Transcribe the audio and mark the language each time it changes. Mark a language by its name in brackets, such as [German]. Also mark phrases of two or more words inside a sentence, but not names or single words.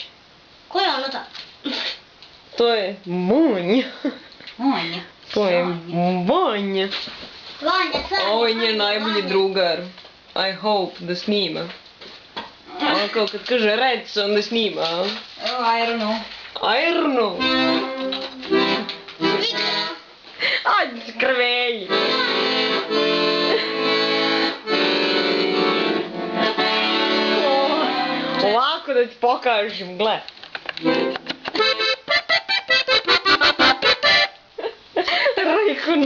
[Serbian] Ko je ono to? To je Monja. Monja. To je Vanja. Vanja, Sanja. Ovo je njen najbolji drugar. [English] I hope [Serbian] da snima. Ono kao kad kaže rec, onda snima. [English] Oh, I don't know. I don't know. Video. [Serbian] Ajde, krvelji. Ovako da ti pokažem, gle. Rajkuna.